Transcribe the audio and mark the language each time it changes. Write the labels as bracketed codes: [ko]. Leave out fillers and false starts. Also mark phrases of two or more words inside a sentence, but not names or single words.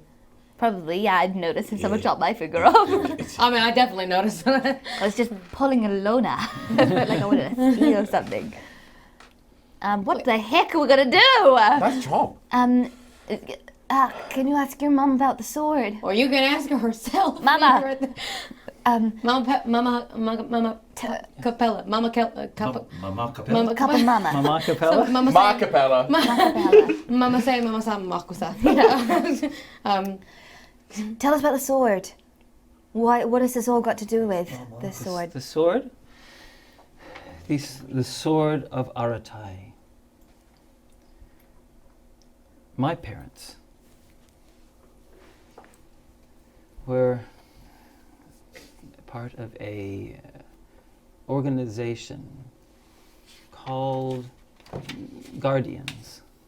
[en] Probably, yeah, I'd noticed if someone chopped my finger off. I mean, I definitely noticed. I was just pulling a Lona. Like I wanted to steal something. What the heck are we gonna do? Nice job. Can you ask your mom about the sword? Or you can ask her herself. Mama. Mama Capella. Mama Capella. Mama Capella. Mama Couple mama. Mama Capella? Mama Ma-Kapella. Mama say Mama sa Makusa. Tell us about the sword. What has this all got to do with the sword? The sword? The sword of Aratai. My parents were part of a organization called Guardians.